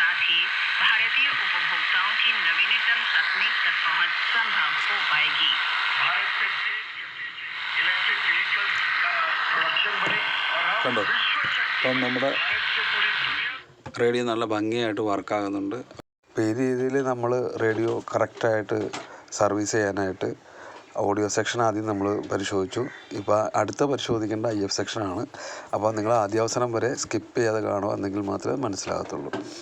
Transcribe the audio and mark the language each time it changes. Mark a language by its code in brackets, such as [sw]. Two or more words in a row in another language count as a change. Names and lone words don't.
[hi] से भारतीय उपभोक्ताओं की नवीनतम तकनीक तक पहुंच संभव हो पाएगी। भारत में [en] electric vehicles [hi] का प्रोडक्शन बढ़े और [ml] കണ്ടോ ഇപ്പം നമ്മുടെ റേഡിയോ നല്ല ഭംഗിയായിട്ട് വർക്കാകുന്നുണ്ട്. അപ്പോൾ ഈ രീതിയിൽ നമ്മൾ റേഡിയോ കറക്റ്റായിട്ട് സർവീസ് ചെയ്യാനായിട്ട് [en] audio section [ml] ആദ്യം നമ്മൾ പരിശോധിച്ചു. ഇപ്പോൾ അടുത്ത പരിശോധിക്കേണ്ട IF സെക്ഷനാണ്. അപ്പോൾ നിങ്ങൾ ആദ്യാവസാനം വരെ സ്കിപ്പ് ചെയ്യാതെ കാണുക, എന്നെങ്കിൽ മാത്രമേ മനസ്സിലാകത്തുള്ളൂ.